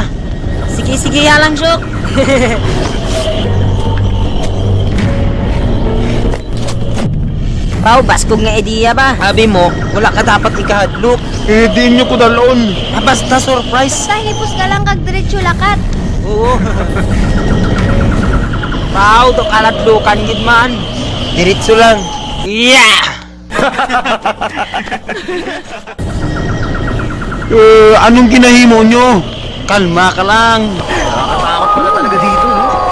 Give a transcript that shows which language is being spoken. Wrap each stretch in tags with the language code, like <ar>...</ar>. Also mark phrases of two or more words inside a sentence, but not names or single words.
<hil>Sige, lang, Syok. Pao, baskog nga idea ba? Sabi mo, wala ka dapat ikahadlok. Eh, di nyo ko dalon. Ah, basta surprise. Basta hinipos ka lang kag diretso lakat. Oo. Pao, to kaladlukan gid man. Diretso lang. Yeah! Anong ginahimo nyo? Kalma ka lang.</hil> <tl>Nakakatakot pala talaga dito, no?</tl>